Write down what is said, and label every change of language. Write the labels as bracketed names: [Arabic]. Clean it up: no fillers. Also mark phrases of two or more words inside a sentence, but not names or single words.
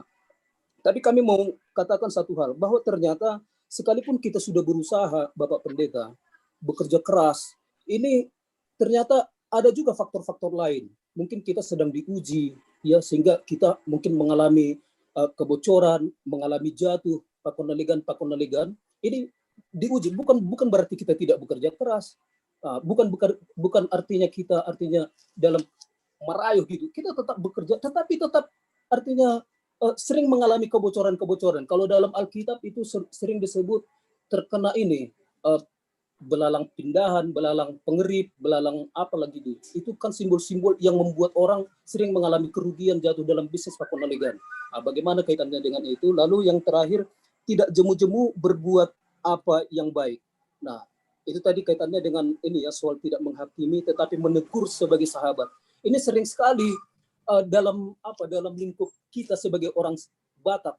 [Indonesian] Tapi kami mau katakan satu hal, bahwa ternyata sekalipun kita sudah berusaha, Bapak Pendeta, bekerja keras, ini ternyata ada juga faktor-faktor lain. Mungkin kita sedang diuji, ya, sehingga kita mungkin mengalami kebocoran, mengalami jatuh, pakon-naligan. Ini diuji, bukan berarti kita tidak bekerja keras. Bukan artinya kita dalam merayu gitu. Kita tetap bekerja, tetapi tetap artinya sering mengalami kebocoran-kebocoran. Kalau dalam Alkitab itu sering disebut terkena ini belalang pindahan, belalang pengerip, belalang apa lagi itu. Itu kan simbol-simbol yang membuat orang sering mengalami kerugian, jatuh dalam bisnis pakon-naligan. Bagaimana kaitannya dengan itu? Lalu yang terakhir, tidak jemu-jemu berbuat apa yang baik. Nah, itu tadi kaitannya dengan ini ya, soal tidak menghakimi tetapi menegur sebagai sahabat. Ini sering sekali dalam lingkup kita sebagai orang Batak.